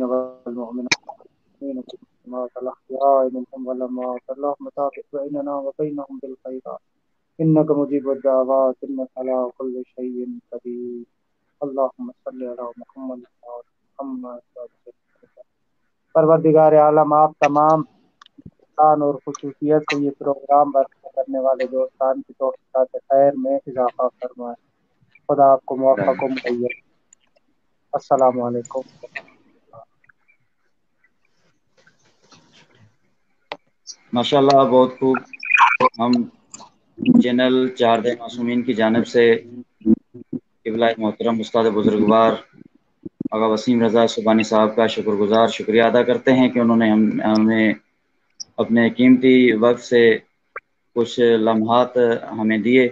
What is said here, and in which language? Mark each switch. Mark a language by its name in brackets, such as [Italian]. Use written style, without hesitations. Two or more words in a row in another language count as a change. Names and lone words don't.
[Arabic] والمؤمنات والمسلمات الأحياء منهم والأموات، اللهم تابع بيننا وبينهم بالخيرات إنك مجيب الدعوات إنك على كل شيء قدير. اللهم صل على محمد محمد۔ [Urdu] پروردگار عالم آپ تمام دوستان اور خصوصیت سے یہ پروگرام برپا کرنے والے دوستان کی توفیقات خیر میں اضافہ فرمائے۔ خدا آپ کو موفق و مہیا۔ [Arabic] السلام علیکم۔ [Urdu] ماشاءاللہ، بہت خوب۔ ہم چینل چہارد معصومین کی جانب سے قبلہ محترم استاد بزرگوار آغا وسیم رضا سبحانی صاحب کا شکریہ ادا کرتے ہیں کہ انہوں نے ہمیں اپنے قیمتی وقت سے کچھ لمحات ہمیں دیے۔